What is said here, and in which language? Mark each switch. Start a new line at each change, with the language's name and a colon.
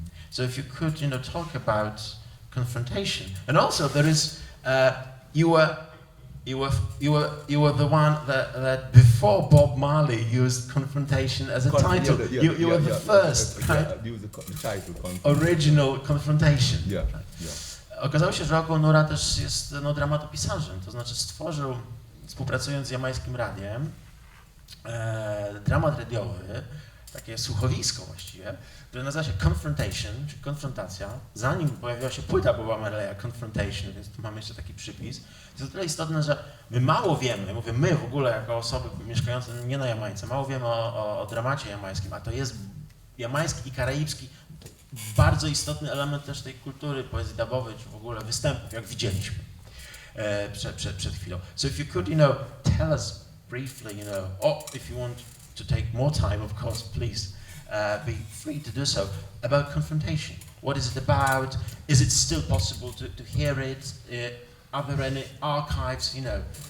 English: So if you could, you know, talk about Confrontation, and also there is you were the one that before Bob Marley used Confrontation as a title. You were the first, right? The title, Original Confrontation. Yeah.
Polish: Okazało się, że Oku Onuora też jest dramatopisarzem, to znaczy stworzył, współpracując z jamańskim radiem, dramat radiowy, takie słuchowisko właściwie, które nazywa się Confrontation, czyli konfrontacja. Zanim pojawiła się płyta Boba Marleya, Confrontation, więc tu mamy jeszcze taki przypis. To jest o tyle istotne, że my mało wiemy, mówię my w ogóle jako osoby mieszkające nie na Jamajce, mało wiemy o dramacie jamańskim, a to jest jamański i karaibski bardzo istotny element też tej kultury poezji dubowej, czy w ogóle występów, jak widzieliśmy przed chwilą.
English: So if you could, you know, tell us briefly, you know, or if you want to take more time, of course, please be free to do so, about Confrontation. What is it about? Is it still possible to hear it? Are there any archives, you know?